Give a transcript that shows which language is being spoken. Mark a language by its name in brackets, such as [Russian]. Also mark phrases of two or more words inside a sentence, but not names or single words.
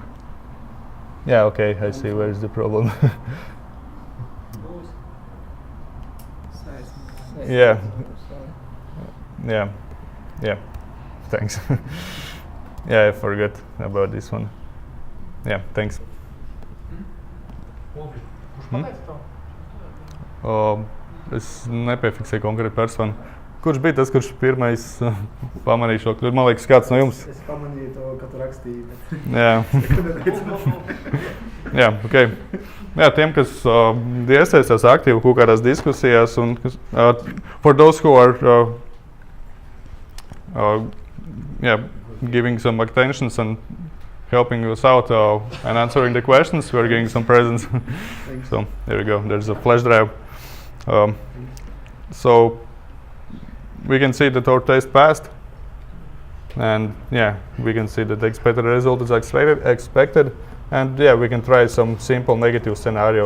[English] Yeah, okay, I see where is the problem. Yeah. Thanks. Yeah, I forgot about this one. Yeah, thanks. [Latvian] Es nepiefiksēju konkrētu personu. Kurš bija tas, kurš pirmais pamanīja šo kļūdu? Man liekas, kāds no jums? Es pamanīju to, ka tu rakstīji. Jā. Jā, ok. Jā, tiem, kas iesaistās aktīvi kaut kādās diskusijās, un [English] for those who are giving some attentions and helping us out and answering the questions, we're getting some presents. So there we go. There's a flash drive. So we can see that our test passed, and yeah, we can see that the expected result is expected, and yeah, we can try some simple negative scenario.